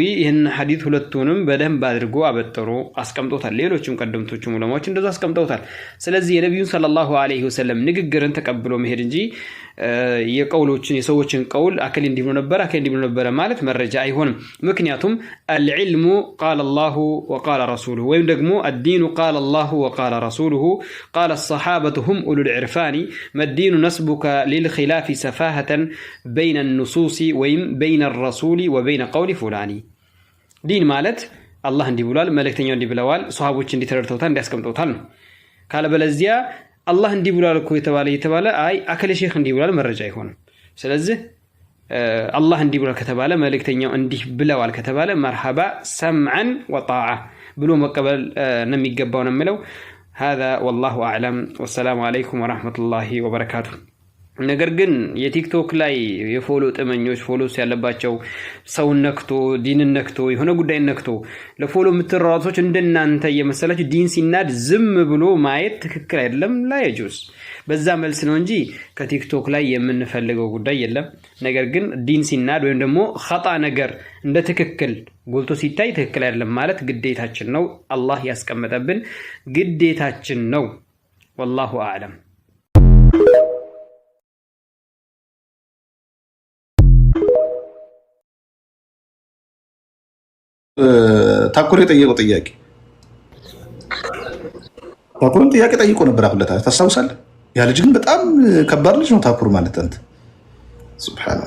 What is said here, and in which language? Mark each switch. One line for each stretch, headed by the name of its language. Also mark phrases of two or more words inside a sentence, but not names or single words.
Amharic: ይህን ሐዲስ ሁለቱንም በደንብ አድርጎ አበጥሮ አስቀምጦታል። ሌሎችም ቀደምቶቹ ዑለማዎች እንደዚሁ አስቀምጠውታል። ስለዚህ የነብዩን
Arabic: صلى الله عليه وسلم
Amharic: ንግግርን ተቀብሎ መሄድ እንጂ የቀውሎችን የሰዎችን ቀውል አከል እንዲብሎ ነበር ማለት መረጃ አይሆንም። ምክንያቱም
Arabic: العلم قال الله وقال رسوله
Amharic: ወይም ደግሞ
Arabic: الدين قال الله وقال رسوله قال الصحابة هم أولو العرفان ما الدين نسبك للخلاف سفاهة بين النصوص ويم بين الرسول وبين قول فلان دين
Amharic: ማለት አላህ እንዲህ ብሏል መልእክተኛው እንዲህ ብለዋል ሱሐቦች እንዲህ ተረድተውታል እንዲያስቀምጡታል ነው። ካለ በለዚያ አላህ እንዲህ ብሏል እኮ የተባለ አይ አከለ ሼክ እንዲህ ብሏል መረጃ አይሆንም። ስለዚህ አላህ እንዲህ ብሏል ከተባለ መልእክተኛው እንዲህ ብለዋል ከተባለ
Arabic: مرحبا سمعا
Amharic: ወጣዓ ብሎ መቀበል ነው የሚገባው ነው የሚለው።
Arabic: هذا والله اعلم والسلام عليكم ورحمه الله وبركاته።
Amharic: ነገር ግን የቲክቶክ ላይ የፎሎ ጥመኞች ፎሎስ ያለባቸው ሰው ነክቶ ዲን ነክቶ የሆነ ጉዳይ ነክቶ ለፎሎ የምትራራቶች እንደናንተ የመሰላችሁ ዲን ሲናድ ዝም ብሎ ማየት ትክክል አይደለም። ላይ ጁስ በዛ መልስ ነው እንጂ ከቲክቶክ ላይ የምንፈልገው ጉዳይ የለም። ነገር ግን ዲን ሲናድ ወይም ደግሞ ኸጣ ነገር እንደ ትክክል ጎልቶ ሲታይ ትክክል አይደለም ማለት ግዴታችን ነው። አላህ ያስቀመጠብን ግዴታችን ነው።
Arabic: والله اعلم።
Amharic: ታኩር የጠየቀው ጥያቄ ታኩርን ጥያቄ ጠይቆ ነበር አፍለታ ታስታውሳለህ? ያ ልጅ ግን በጣም ከባድ ልጅ ነው ታኩር ማለት አንተ ሱብሃንአላህ።